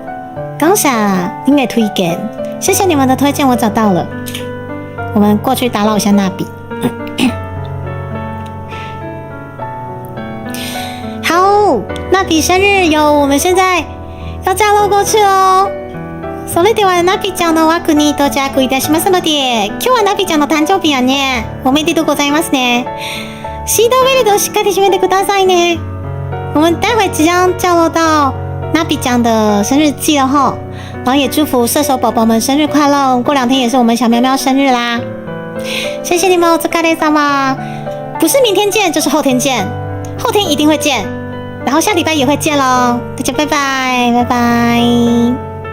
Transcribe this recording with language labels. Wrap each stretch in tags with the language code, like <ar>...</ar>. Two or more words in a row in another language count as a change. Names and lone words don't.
<zh>感谢您的推荐，谢谢你们的推荐，我找到了。我们过去打扰一下娜比。好，娜比生日有，我们现在要降落过去哦。</zh> <ja>それではナビちゃんの枠に到着いたしますので、今日はナビちゃんの誕生日やね。おめでとうございますね。シートベルトをしっかり締めてくださいね。</ja> <zh>我们待会即将降落到ナビちゃん的生日季了齁，然后也祝福射手宝宝们生日快乐。过2天也是我们小喵喵生日啦，谢谢你们，お疲れ様。不是明天见，就是后天见，后天一定会见，然后下礼拜也会见咯。大家拜拜，拜拜。</zh>